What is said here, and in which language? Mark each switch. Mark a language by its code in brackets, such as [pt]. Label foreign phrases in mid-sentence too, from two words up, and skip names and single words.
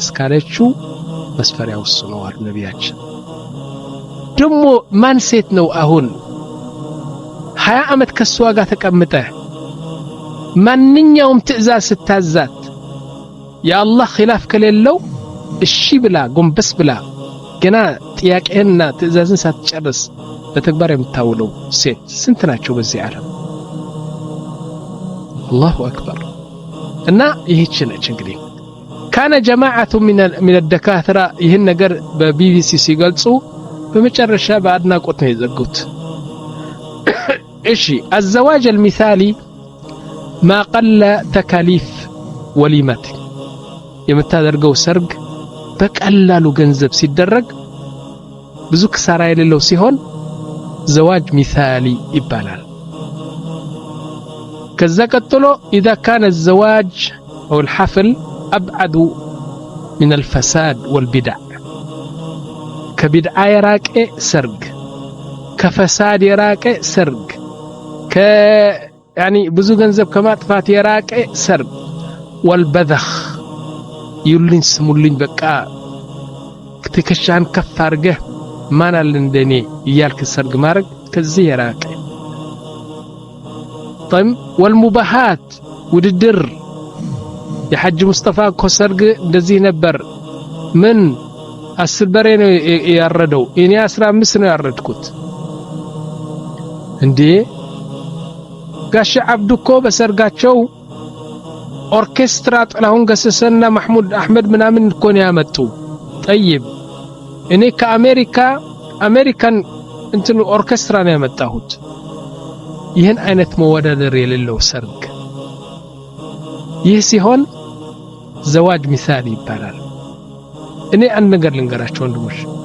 [am] ካለችው መስፈሪያው እሱ ነው አሉ ነቢያችን። ደግሞ ማን ሴት ነው አሁን 20 ዓመት ከሷ ጋር ተቀምጠህ ማንኛውም ትእዛዝ ስታዛት የአላህ ኺላፍ ከሌለው እሺ ብላ ጎንበስ ብላ ገና ጥያቄህንና ትእዛዝን ሳትጨርስ በተግባር የምታውለው ሴት ስንት ናቸው በዚህ ዓለም? [ar] الله أكبر። [am] እና ይህች ነች እንግዲህ [ar] كان جماعة من الدكاترة [am] ይህን ነገር በቢቢሲ ሲገልጹ በመጨረሻ በአድናቆት ነው የዘጉት። እሺ [ar] الزواج المثالي ما قل تكاليف وليمة [am] የምታደርገው ሰርግ በቀላሉ ገንዘብ ሲደረግ ብዙ ክሳራ የሌለው ሲሆን [ar] زواج مثالي [am] ይባላል። ከዛ ቀጥሎ [ar] إذا كان الزواج أو الحفل أبعد من الفساد والبدع [am] ከቢድዓ የራቀ ሰርግ ከፈሳድ የራቀ ሰርግ ያኒ ብዙ ገንዘብ ከማጥፋት የራቀ ሰርግ ወልበذخ ይሉኝ ስሙልኝ በቃ ትከሻን ከፍ አድርገህ ማን አለ እንደኔ እያልክ ሰርግ ማድረግ ከዚህ የራቀ [ar] طيب والمباحات [am] ውድድር የሐጅ ሙስጠፋ እኮ ሰርግ እንደዚህ ነበር ምን 10 በሬ ነው ያረደው እኔ 15 ነው ያረድኩት እንዴ ጋሽ አብዱ እኮ በሰርጋቸው ኦርኬስትራ ጥላሁን ገሰሰና ማህሙድ አህመድ ምናምን እኮ ነው ያመጡ طيب እኔ ከአሜሪካን እንትን ኦርኬስትራ ነው ያመጣሁት ይህን አይነት መወዳደር የሌለው ሰርግ ይህ ሲሆን [ar] زواج مثالي [am] ይባላል እኔ አንድ ነገር ልንገራችሁ ወንድሞች